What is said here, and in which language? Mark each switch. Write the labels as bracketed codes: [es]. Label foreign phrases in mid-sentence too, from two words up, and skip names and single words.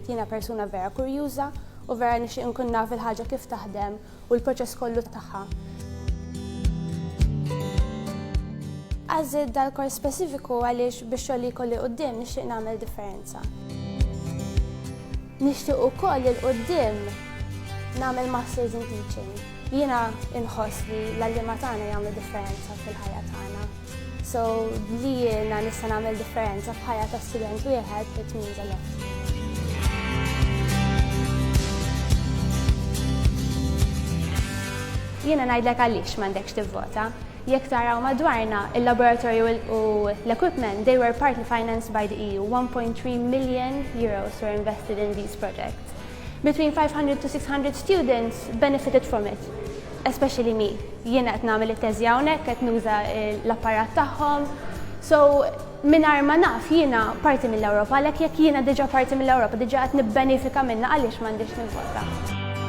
[mt] Jiena persuna vera kurjuża u vera nixtieq inkun naf il-ħaġa kif taħdem u l-proċess kollu tagħha. Għażilt dal-kors speċifiku għaliex biex xogħol li jkolli quddiem nixtieq nagħmel differenza. Nixtieq ukoll il quddiem nagħmel [en] masters in teaching. [mt] Jiena inħoss li l-għalliema tagħna jagħmlu differenza fil-ħajja tagħna. So li jiena nista' nagħmel differenza f'ħajja ta' student wieħed [en] it means a lot. [mt] Jiena ngħidlek għaliex m'għandekx tivvota. Jekk taraw madwarna, il-laboratorju u l-equipment, [en] they were partly financed by the EU. 1.3 million euros were invested in these projects. Between 500 to 600 students benefited from it, especially me. [mt] Jiena qed nagħmel it-teżi hawnhekk, qed nuża l-apparat tagħhom. So mingħajr ma naf jiena parti mill-Ewropa, għalhekk jekk jiena diġà parti mill-Ewropa, diġà qed nibbenefika minnha għaliex m'għandix nivvota.